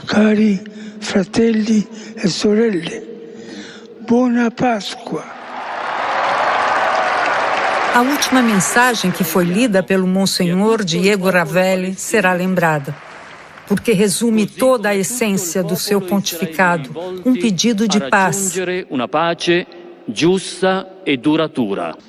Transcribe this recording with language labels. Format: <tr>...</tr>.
<it>Cari fratelli e sorelle, buona Páscoa.</it> <pt>A última mensagem que foi lida pelo Monsenhor Diego Ravelli será lembrada, porque resume toda a essência do seu pontificado, um pedido de paz.</pt> <it>Uma pace giusta e duratura.</it>